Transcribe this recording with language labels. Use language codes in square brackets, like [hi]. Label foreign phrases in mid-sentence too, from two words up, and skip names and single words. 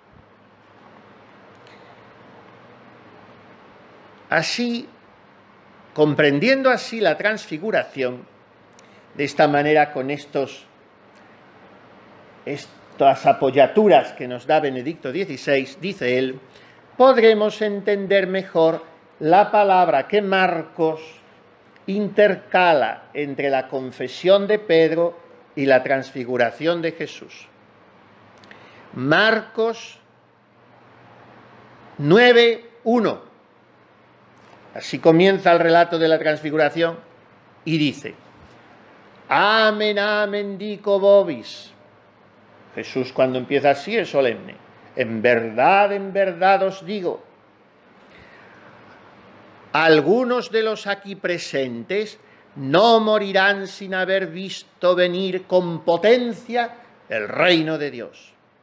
[es] Así, comprendiendo así la transfiguración, de esta manera, con estas apoyaturas que nos da Benedicto XVI, dice él, podremos entender mejor la palabra que Marcos intercala entre la confesión de Pedro y la transfiguración de Jesús. Marcos 9:1. Así comienza el relato de la transfiguración y dice: [la] Amen, amen, dico vobis. [es] Jesús, cuando empieza así, es solemne. En verdad os digo, algunos de los aquí presentes no morirán sin haber visto venir con potencia el reino de Dios.